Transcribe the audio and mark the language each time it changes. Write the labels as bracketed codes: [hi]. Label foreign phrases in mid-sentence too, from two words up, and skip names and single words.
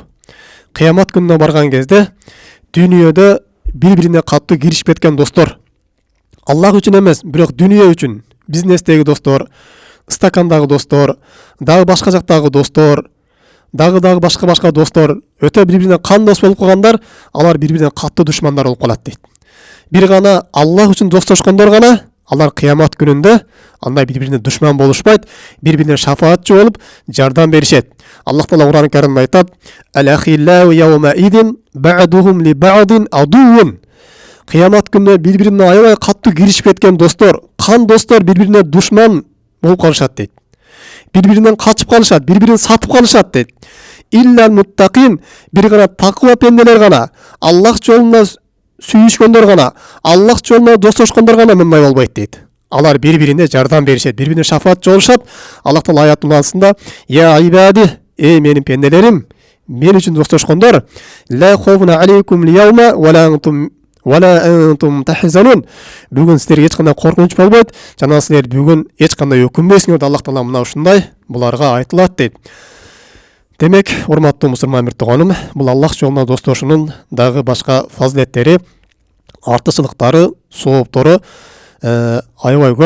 [ky] Кыямат күнүнө барган кезде дүйнөдө бири-бирине катуу киришип кеткен достор, Аллах үчүн эмес, бирок дүйнө үчүн, бизнестеги достор, стакандагы достор, дагы башка жактагы достор, дагы башка достор, өтө бири-бирине кандос болуп калгандар, алар бири-бирине катуу душмандар болуп калат дейт. Бир гана Аллах үчүн достошкондор гана, алар кыямат күнүндө андай бири-бирине душман болушпайт, бири-бирине шафаатчы болуп жардам беришет. Аллах Таала Кур'ан-ы Каримде айтат: [ar] "الأخلاء يومئذ بعضهم لبعض عدو". [ky] Кыямат күнүндө бири-бирине аябай катуу киришип кеткен достор, кан достор бири-бирине душман болуп калышат дейт. Бири-биринен качып калышат, бири-бирин сатып калышат дейт. [ar] إلا المتقين, [ky] бир гана таква пенделер гана, Аллах жолунда сүйүшкөндөр гана, Аллах жолунда достошкондор гана мындай болбойт дейт. Алар бири-бирине жардам беришет, бири-бирине шафаатчы болушат. Аллах Таала аят уланысында: [ar] "يا عبادي, [ky] эй менин пенделерим, мен үчүн достошкондор, [ar] لا خوف عليكم اليوم ولا أنتم تحزنون". [ky] Бүгүн силерге эч кандай коркунуч болбойт, жана силер бүгүн эч кандай өкүнбөйсүңөр. Аллах Таала мына ушундай буларга айтылат дейт. Демек, урматтуу мусулман бир тууганым, бул Аллах жолунда достошунун дагы башка фазилеттери, артычылыктары, сооптору аябай көп.